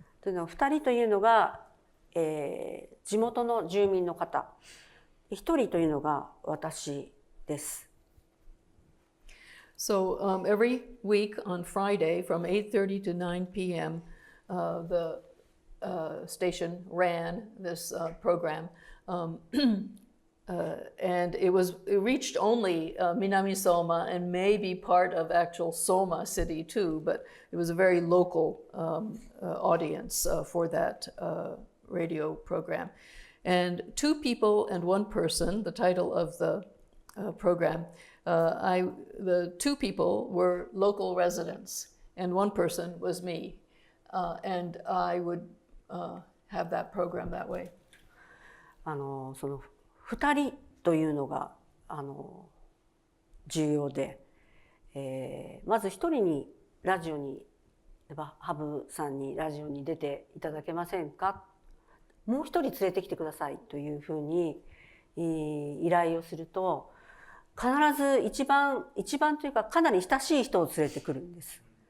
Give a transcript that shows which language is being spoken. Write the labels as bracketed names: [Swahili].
[Japanese] というのは2人というのが、地元の住民の方、1人というのが私です。 [English] So every week on Friday from 8:30 to 9 p.m., the station ran this program, and it reached only Minami-soma and maybe part of actual Soma city too, but it was a very local audience for that radio program. And two people and one person, the title of the program. The two people were local residents, and one person was me, and I would have that program that way. [Japanese] その2人というのが重要で、まず1人にラジオにハブさんにラジオに出ていただけませんか、もう1人連れてきてくださいというふうに依頼をすると、必ず一番というかかなり親しい人を連れてくるんです。